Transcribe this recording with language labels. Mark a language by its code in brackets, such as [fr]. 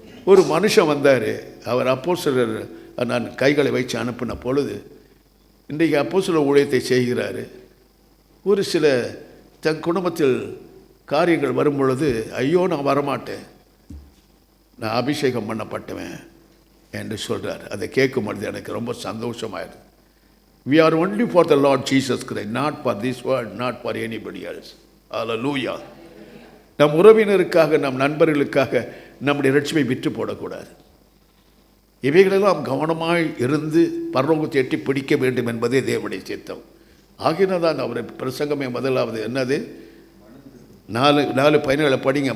[ta] ஒரு மனுஷன் வந்தார். அவர் அப்போஸ்தலர் நான் கைகளை வைத்து அனுப்பின பொழுது இன்றைக்கு அப்போஸ்தலர் ஊழியத்தை செய்கிறார். ஒரு சில தன் குடும்பத்தில் காரியங்கள் வரும் பொழுது, ஐயோ நான் வரமாட்டேன், நான் அபிஷேகம் பண்ணப்பட்டவன் என்று சொல்கிறார். அதை கேட்கும் பொழுது எனக்கு ரொம்ப சந்தோஷமாயிடுது. [en] We are only for the Lord Jesus Christ, not for this world, not for anybody else. Hallelujah. [ta] நம் உறவினருக்காக, நம் நண்பர்களுக்காக நம்முடைய ரட்சிப்பை விட்டு போடக்கூடாது. இவைகளெல்லாம் கவனமாய் இருந்து பரலோகத்தை எட்டி பிடிக்க வேண்டும் என்பதே தேவனுடைய சித்தம். ஆகினால் தான் அவரை பிரசங்கமே முதலாவது என்னது 4:17 படிங்க.